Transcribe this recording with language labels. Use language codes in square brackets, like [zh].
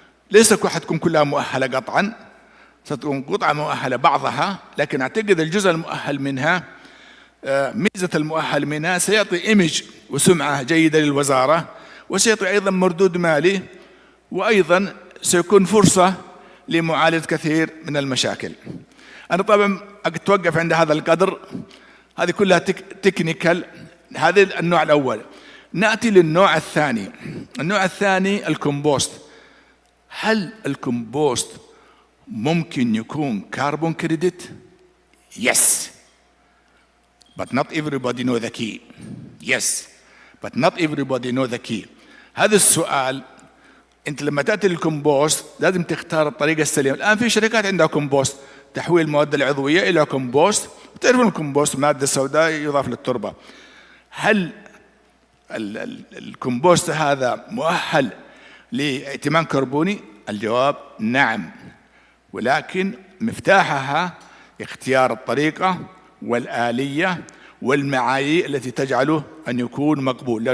[ar] ليس حتكون كلها مؤهلة قطعا، ستكون قطعة مؤهلة بعضها، لكن أعتقد الجزء المؤهل منها، ميزة المؤهل منها سيعطي إيمج وسمعة جيدة للوزارة، وسيعطي أيضا مردود مالي، وأيضا سيكون فرصة لمعالجة كثير من المشاكل. أنا طبعا أتوقف عند هذا القدر، هذه كلها تكنيكال، هذا النوع الأول. نأتي للنوع الثاني. النوع الثاني الكومبوست. هل الكومبوست ممكن يكون كاربون كريدت؟ [en] Yes, but not everybody know the key. Yes, but not everybody know the key. [ar] هذا السؤال، أنت لما تأتي للكومبوست لازم تختار الطريقة السليمة. الآن في شركات عندها كومبوست، تحويل المواد العضوية إلى كومبوست، وتعرفون الكومبوست مادة سوداء يضاف للتربة. هل الكومبوست هذا مؤهل لائتمان كربوني؟ الجواب نعم، ولكن مفتاحها اختيار الطريقة والآلية والمعايير التي تجعله أن يكون مقبول.